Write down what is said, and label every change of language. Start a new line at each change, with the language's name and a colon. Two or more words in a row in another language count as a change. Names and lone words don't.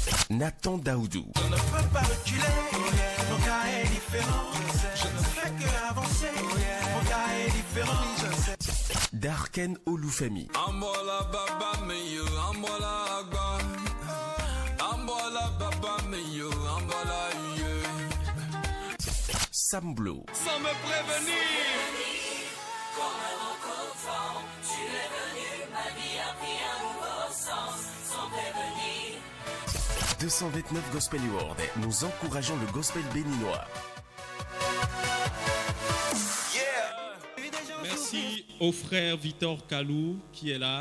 French: Nathan Daoudou. On ne peut pas reculer, mon cas est différent. Je ne fais que avancer, mon cas est différent. Darken Olufemi.
Yoruba: Ambola baba meyo, ambola agba. Ambola baba meyo, ambola ye.
French: Sam Blow. Sans me prévenir. Comme un rencontrant, tu es venu, ma vie a pris un nouveau sens, sans prévenir. 229 Gospel Award. Nous encourageons le gospel béninois. Merci au frère Victor Kalou qui est là.